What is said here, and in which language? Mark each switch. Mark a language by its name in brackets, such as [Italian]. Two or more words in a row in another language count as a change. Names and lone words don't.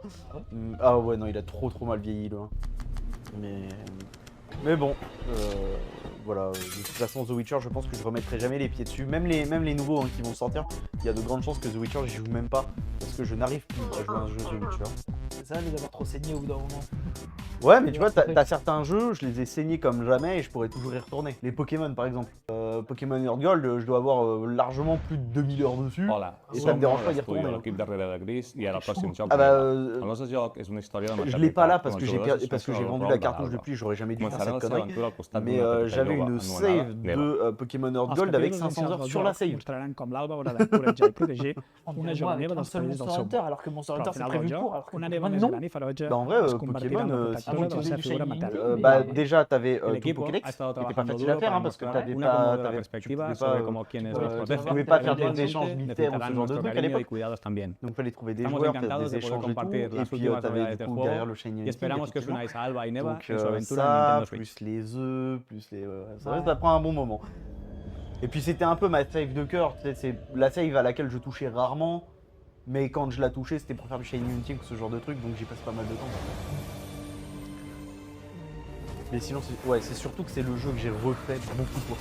[French] Ah ouais, non, il a trop mal vieilli le 1. Mais bon, voilà, de toute façon The Witcher je pense que je remettrai jamais les pieds dessus, même les nouveaux hein, qui vont sortir, il y a de grandes chances que The Witcher j'y joue même pas, parce que je n'arrive plus à jouer à un jeu The Witcher. C'est ça, les avoir trop saigné au bout d'un moment. Ouais, mais tu vois, t'as certains jeux, je les ai saignés comme jamais et je pourrais toujours y retourner. Les Pokémon, par exemple. Pokémon Earth Gold, je dois avoir largement plus de 2000 heures dessus. [Catalan] Hola, [French] Et ça me [Catalan] som [French] dérange pas d'y [Catalan] l'estudi de [French] retourner. [Catalan] l'equip darrere de Gris i ara el pròxim joc [French] Ah bah, [Catalan] El nostre joc és una història de [French] je l'ai pas là parce que [Catalan] maternitat [French] j'ai vendu la cartouche depuis, j'aurais jamais dû faire [Catalan] Començarà [French] cette [Catalan] la seva [French] connerie. [Catalan] aventura al costat [French] Mais [Catalan] d'una petita [French] j'avais [Catalan] lloba [French] une [Catalan] anomenada [French] save [Catalan] Neva. [French] de Pokémon Earth Gold avec 500 heures sur la save. [Catalan] mostraran com l'Alba haurà d'encoratjar i protegir [French] On [Catalan] una [French] dirait [Catalan] jove [French] moi [Catalan] neva [French] avec un [Catalan] dels [French] seul [Catalan] perills del [French] Monster [Catalan] seu [French] Hunter, [Catalan] món. [French] alors que Monster [Catalan] Però al [French] Hunter c'est [Catalan] final del [French] prévu [Catalan] joc, [French] pour, alors que [Catalan] una [French] Pokémon [Catalan] neva més [French] non. [Catalan] gran i ferotge [French] Bah en vrai, [Catalan] es convertirà en [French] Pokémon, [Catalan] un [French] si [Catalan] protagonista de la [French] tu [Catalan] seva [French] fais [Catalan] figura [French] du [Catalan] materna. [French] Shiny, bah mais- déjà t'avais [Spanish] El [French] ton [Spanish] equipo [French] Pokédex, [Spanish] ha estado [French] qui était pas [Spanish] trabajando [French] facile à [Spanish] duro [French] faire [Spanish] para [French] hein, parce que [Spanish] mostrar [French] t'avais [Spanish] una [French] pas, [Spanish] cómoda [French] tu [Spanish] perspectiva [French] pouvais [Spanish] sobre [French] pas, [Spanish] cómo quienes [French] tu [Spanish] los [French] tu [Spanish] protegen. [French] pouvais pas faire des [Spanish] Eventualmente [French] échanges militaires ou ce [Spanish] necesitarán [French] genre de [Spanish] nuestro [French] trucs à [Spanish] cariño y [French] l'époque. [Spanish] cuidados también. [French] Donc fallait trouver des [Spanish] Estamos [French] joueurs, faire [Spanish] encantados [French] des [Spanish] de poder [French] échanges et tout, [Spanish] compartir [French] et [Spanish] las [French] puis [Spanish] últimas [French] t'avais [Spanish] novedades [French] du [Spanish] del [French] coup [Spanish] juego [French] derrière le Shiny [Spanish] y [French] Hunting, [Spanish] esperamos que os [French] effectivement. [Spanish] unáis a Alba y Neva [French] Donc [Spanish] en su aventura en [French] ça, [Spanish] Nintendo Switch. [French] plus les œufs, plus les... ça Ouais. ça prend un bon moment. Et puis c'était un peu ma save de cœur, tu sais, c'est la save à laquelle je touchais rarement, mais quand je la touchais c'était pour faire du [English] Shiny Hunting, [French] ce genre de truc, donc j'y passe pas mal de temps. Mais sinon, ouais, c'est surtout que c'est le jeu que j'ai refait beaucoup de fois.